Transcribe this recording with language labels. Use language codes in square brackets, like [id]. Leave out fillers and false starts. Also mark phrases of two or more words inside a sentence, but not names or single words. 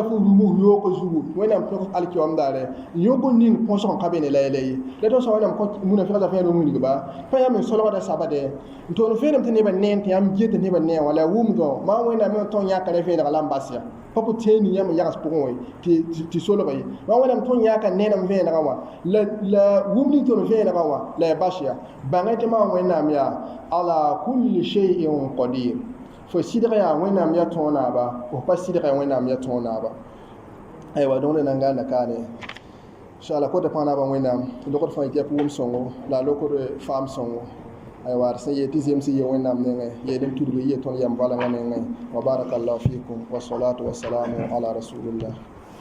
[mos] fo rumus yooko zugu wẽnnaam tõs alkiom daare yoko ning põsg n ka be ne la yɛla ye la tõnd sã wẽnnaam kõ munafiqã fẽa rũm wilgba pa yãmb n solgda sabade n tʋʋm vẽenem tɩ nebã neen tɩ yãmb get nebã ne wã la wʋmdõ maa wẽnnaam me tõnd yãka ne vẽenega la n bas ya pa pʋ tẽening yãmb n yags pʋgẽ wã tɩ solg ye maa wẽnnaam tõnd yãka nenem vẽenegã wã la wʋm ning tõnd vẽenegã wã la ya bas ya bãngẽ tɩ maa wẽnnaam yaa [ar] على كل شيء قدير [mos] fo sɩdg yaa wẽnnaam ya tõog naaba fo pa sɩdg yaa wẽnnaam ya tõog naaba aywa dõngd nan gãanda kaane inshallah kota pãa naaba wẽnnaam lokd fãa kɛp wʋm sõngo la lokd faam sõngo aywa d sẽn yee tɩ zemsẽ ye wẽnnaam nengẽ yeelem tudg ye tõnd yam valengã nengẽ wa [ar] بارك الله فيكم والصلاة والسلام على رسول الله